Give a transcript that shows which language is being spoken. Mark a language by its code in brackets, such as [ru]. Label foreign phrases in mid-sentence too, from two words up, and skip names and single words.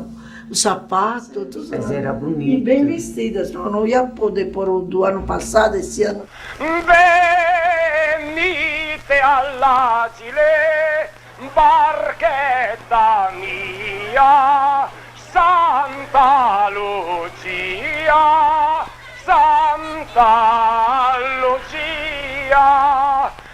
[pt] O sapato, tudo. Mas era bonito. E bem vestidas, não ia poder pôr o do ano passado, esse ano. [it] Venite all'agile, barchetta mia, Santa Lucia, Santa Lucia.